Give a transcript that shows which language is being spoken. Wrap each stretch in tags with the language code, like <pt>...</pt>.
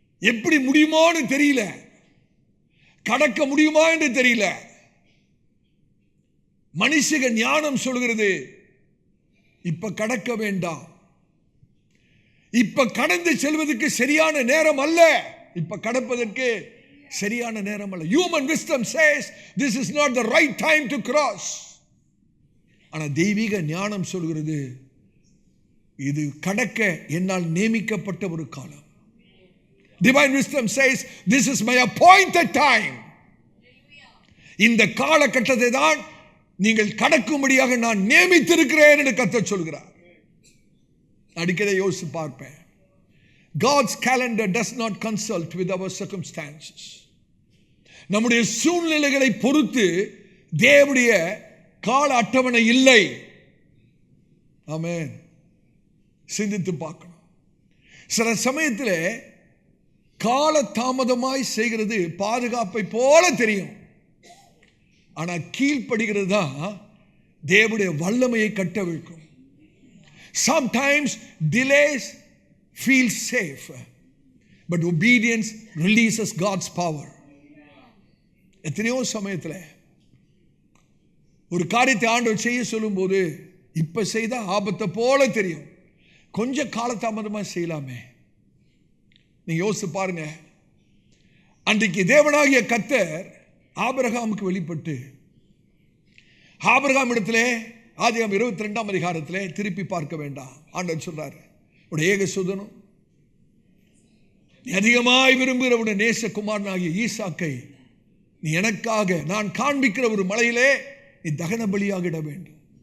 <ta>எப்படி முடியுமான்னு தெரியல, கடக்க முடியுமா என்று தெரியல. மனுஷக ஞானம் சொல்கிறது, இப்ப கடக்க வேண்டாம், இப்ப கடந்து செல்வதற்கு சரியான நேரம் அல்ல, இப்ப கடப்பதற்கு சரியான நேரம் அல்ல.</ta> <en>Human wisdom says this is not the right time to cross.</en> <ta>ஆனா தெய்வீக ஞானம் சொல்கிறது, இது கடக்க என்னால் நியமிக்கப்பட்ட ஒரு காலம்.</ta> <en>Divine wisdom says this is my appointed time.</en> <ta>இந்த காலகட்டத்தை தான் நீங்கள் கடக்கும்படியாக நான் நியமித்திருக்கிறேன் என்று கர்த்தர் சொல்கிறார். அடிக்கடி யோசித்து பார்ப்பேன்.</ta> <en>God's calendar does not consult with our circumstances.</en> <ta>நம்முடைய சூழ்நிலைகளை பொறுத்து தேவனுடைய கால அட்டவணை இல்லை. ஆமென். சிந்தித்து பார்க்கணும். சில சமயத்தில் கால தாமதமாய் செய்கிறது பாதுகாப்பை போல தெரியும். ஆனா கீழ்ப்படுகிறது தான் தேவனுடைய வல்லமையை கட்டவிழ்க்கும்.</ta> <en>Sometimes delays feel safe, but obedience releases God's power.</en> <ta>எத்தனையோ சமயத்தில் ஒரு காரியத்தை ஆண்டவர் செய்ய சொல்லும் போது இப்ப செய்த ஆபத்தை போல தெரியும், கொஞ்சம் காலதாமதமா செய்யலாமே. நீங்க யோசிச்சு பாருங்க. அன்றைக்கு தேவனாகிய கர்த்தர் ஆபிரகாமுக்கு வெளிப்பட்டு, ஆபிரகாம் இடத்திலே ஆதியாகமம் 22ஆம் அதிகாரத்திலே திருப்பி பார்க்க வேண்டாம், ஆண்டவர் சொல்றாரு, உடைய ஏகசுதனும் நீ அதிகமாய் விரும்புகிற உடைய நேசகுமாரனாகிய ஈசாக்கை நீ எனக்காக நான் காண்பிக்கிற ஒரு மலையிலே நீ தகன பலியாக இட வேண்டும்.</ta>